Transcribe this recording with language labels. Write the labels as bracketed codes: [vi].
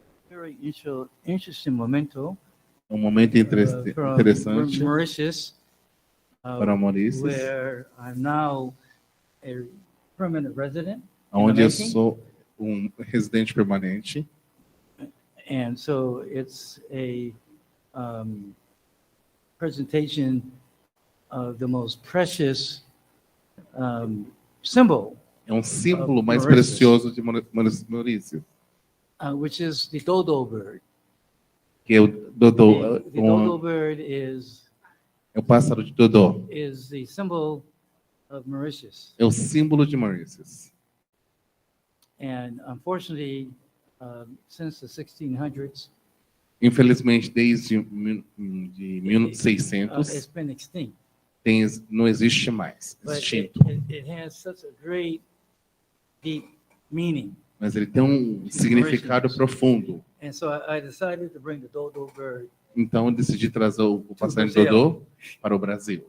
[en] very interesting momento [pt] um momento [en] from [pt] interessante [en] Mauritius, [pt] para Maurício, [en] where I'm now a permanent resident, [pt] onde eu sou um residente permanente. [en] and so it's a presentation of the most precious symbol, [pt] É um símbolo mais [en] Mauritius. [pt] precioso de Maurício, [en] which is the dodo bird. [pt] que é o Dodô. [en] The dodo bird is [pt] É o pássaro de Dodô. [en] the symbol of Mauritius. [pt] É o símbolo de Maurício. [en] And unfortunately, since the 1600s, [pt] Infelizmente, desde de 1600, [en] it's been extinct. [pt] não existe mais, [en] But [pt] extinto. [en] it has such a great, deep meaning. [pt] Mas ele tem um significado profundo. [en] And so I decided to bring the dodo bird [pt] Então, eu decidi trazer o passarinho Dodô para o Brasil,